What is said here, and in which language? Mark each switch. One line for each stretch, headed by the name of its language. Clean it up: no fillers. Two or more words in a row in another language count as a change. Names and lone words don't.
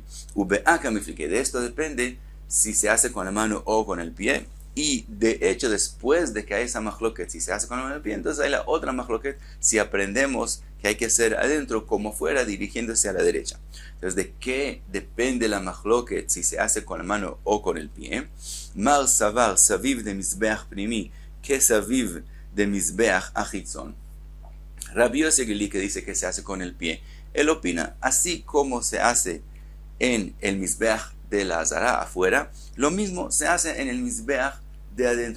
Spanish: Ubeaka me expliqué, de esto depende si se hace con la mano o con el pie. Y de hecho, después de que hay esa machloket, si se hace con la mano o el pie, entonces hay la otra machloket, si aprendemos que hay que hacer adentro como fuera, dirigiéndose a la derecha. Entonces, ¿de qué depende la machloket si se hace con la mano o con el pie?
Aramaic: מר סבר סביב דמזבח פנימי כי סביב דמזבח חיצון.
Spanish: Rabbi Yossi Gili, que dice que se hace con el pie, él opina, así como se hace en el Mizbeach de la Azara afuera, lo mismo se hace en el Mizbeach de adentro.